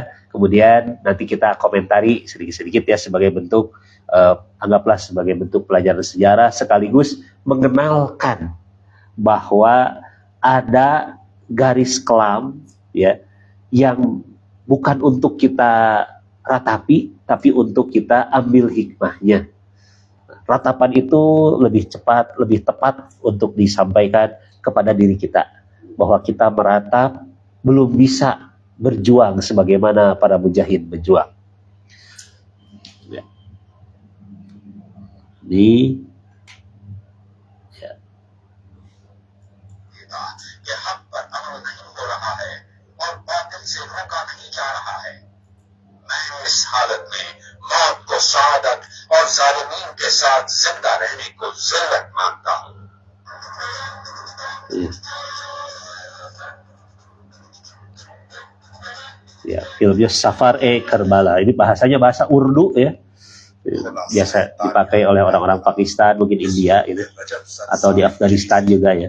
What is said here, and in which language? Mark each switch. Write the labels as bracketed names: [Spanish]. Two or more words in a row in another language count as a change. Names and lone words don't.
[Indonesian] Kemudian nanti kita komentari sedikit-sedikit ya, sebagai bentuk, anggaplah sebagai bentuk pelajaran sejarah, sekaligus mengenalkan bahwa ada garis kelam ya, yang bukan untuk kita ratapi, tapi untuk kita ambil hikmahnya. Ratapan itu lebih cepat, lebih tepat untuk disampaikan kepada diri kita, bahwa kita meratap belum bisa berjuang sebagaimana para mujahid berjuang. Ya. [Urdu] یہ حق پر عمل نہیں ہو رہا ہے اور باطل سے روکا نہیں جا رہا ہے. میں اس حالت میں موت کو شہادت اور ظالمین کے ساتھ زندہ رہنے کو ذلت مانتا ہوں. [Indonesian] Ya, filmnya Safar Karbala. Ini bahasanya bahasa Urdu ya. Biasa dipakai oleh orang-orang Pakistan, mungkin India itu, atau di Afghanistan juga ya.